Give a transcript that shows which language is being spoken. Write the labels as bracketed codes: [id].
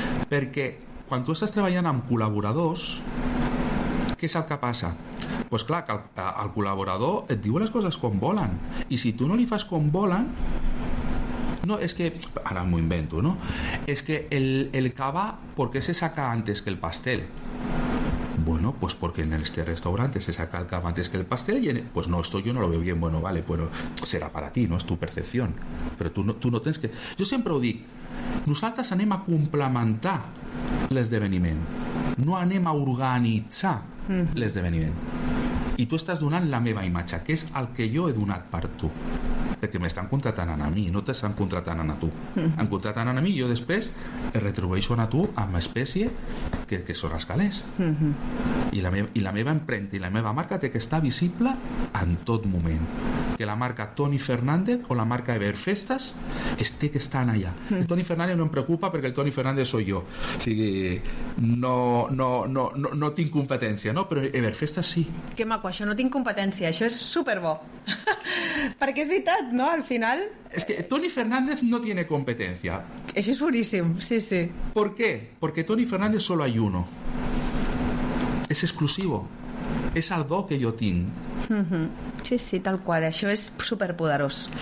[ca] Perquè quan tu estàs treballant amb col·laboradors, què és el que passa? Pues clar, que el col·laborador et diu les coses com volen. I si tu no li fas com volen... [es] No, es que, ahora me invento, ¿no? Es que el cava, ¿por qué se saca antes que el pastel? Bueno, pues porque en este restaurante se saca el cava antes que el pastel y en, pues no, esto yo no lo veo bien, bueno, vale, bueno, será para ti, ¿no? Es tu percepción. Pero tú no tienes que... Yo siempre lo digo, nosotros [ca] anem a complementar l'esdeveniment, no anem a organitzar l'esdeveniment. I tu estàs donant la meva imatge, que és el que jo he donat per tu. Que m'estan contratant a mi, no t'estan contratant a tu. Em contratant a mi i jo després et retrobeixo a tu amb espècie que són els calés. Uh-huh. I la meva empremta i la meva marca té que estar visible en tot moment. Que la marca Toni Fernández o la marca Everfestas té que estar allà. Uh-huh. El Toni Fernández no em preocupa perquè el Toni Fernández [es] soy [ca] jo. O sigui, no tinc competència, no? Però Everfestas sí. Que maco, això no tinc competència, això és superbo. Perquè és veritat, no? Al final... [es] Es que Toni Fernández no tiene competencia. Eso es buenísimo, sí, sí. ¿Por qué? Porque Toni Fernández solo hay uno. Es exclusivo. Es el do que yo tengo. Uh-huh. Sí, sí, tal cual. Eso es súper poderoso.